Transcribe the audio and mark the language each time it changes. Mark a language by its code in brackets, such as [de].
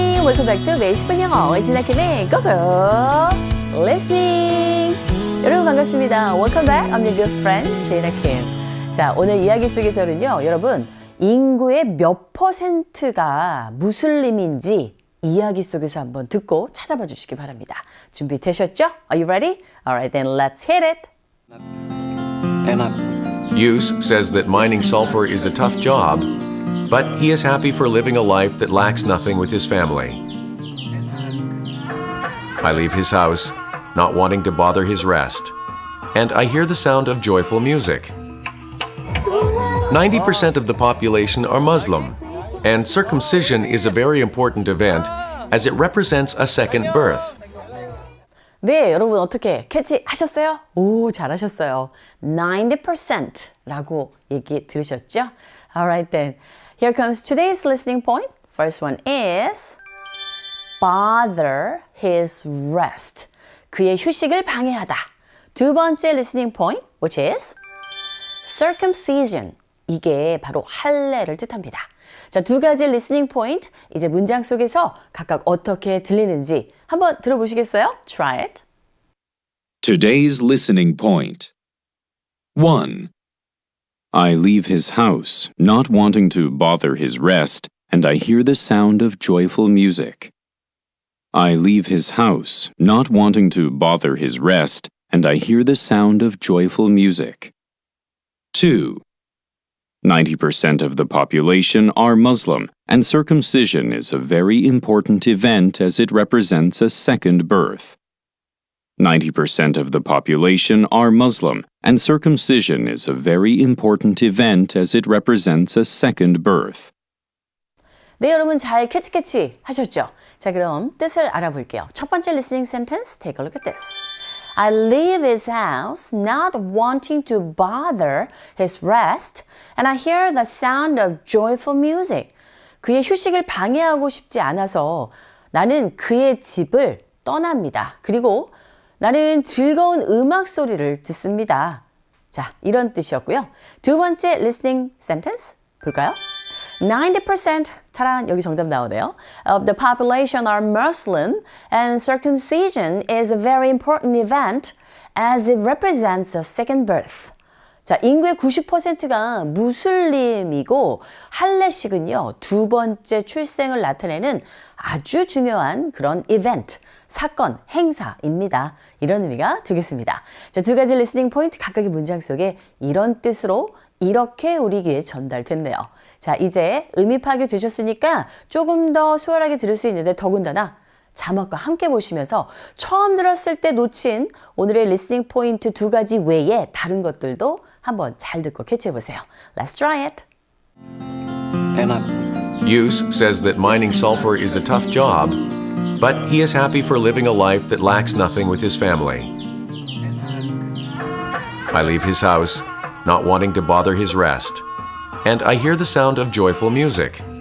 [en] welcome back to [ko] 매일 10분 영어 지나킴의 고고 listening. 여러분 반갑습니다. [en] Welcome back. I'm your good friend 지나킴. [ko] 자, 오늘 이야기 속에서는요, 여러분 인구의 몇 %가 무슬림인지 이야기 속에서 한번 듣고 찾아봐 주시기 바랍니다. 준비되셨죠? [en] Are you ready? Alright, then let's hit it. Use says that mining sulfur is a tough job, but he is happy for living a life that lacks nothing with his family. I leave his house, not wanting to bother his rest, and I hear the sound of joyful music. 90% of the population are Muslim, and circumcision is a very important event as it represents a second birth. [ko] 네, 여러분 어떻게 캐치하셨어요? 오, 잘하셨어요. 90%라고 얘기 들으셨죠? [en] Alright then, here comes today's listening point. First one is bother his rest. [ko] 그의 휴식을 방해하다. 두 번째 [en] listening point, which is circumcision. [ko] 이게 바로 할례를 뜻합니다. 자, 두 가지 listening point, 이제 문장 속에서 각각 어떻게 들리는지 한번 들어보시겠어요? [en] Try it. Today's listening point. 1. I leave his house, not wanting to bother his rest, and I hear the sound of joyful music. I leave his house, not wanting to bother his rest, and I hear the sound of joyful music. 2. 90% of the population are Muslim, and circumcision is a very important event as it represents a second birth. 90% of the population are Muslim, and circumcision is a very important event as it represents a second birth. [ko] 네, 여러분 잘 캐치 하셨죠? 자, 그럼 뜻을 알아볼게요. 첫 번째 listening sentence, take a look at this. [en] I leave his house not wanting to bother his rest, and I hear the sound of joyful music. [ko] 그의 휴식을 방해하고 싶지 않아서 나는 그의 집을 떠납니다. 그리고 나는 즐거운 음악 소리를 듣습니다. 자, 이런 뜻이었고요. 두 번째 listening sentence 볼까요? 90%, 타란, 여기 정답 나오네요. [en] Of the population are Muslim, and circumcision is a very important event as it represents a second birth. [ko] 자, 인구의 90%가 무슬림이고 할례식은요, 두 번째 출생을 나타내는 아주 중요한 그런 이벤트, 사건, 행사입니다. 이런 의미가 되겠습니다. 자, 두 가지 리스닝 포인트 각각의 문장 속에 이런 뜻으로 이렇게 우리 귀에 전달됐네요. 자, 이제 의미 파악이 되셨으니까 조금 더 수월하게 들을 수 있는데 더군다나 자막과 함께 보시면서 처음 들었을 때 놓친 오늘의 리스닝 포인트 두 가지 외에 다른 것들도 한번 잘 듣고 캐치해 보세요. [en] Let's try it. Use says that mining sulfur is a tough job, but he is happy for living a life that lacks nothing with his family. I leave his house, not wanting to bother his rest, and I hear the sound of joyful music.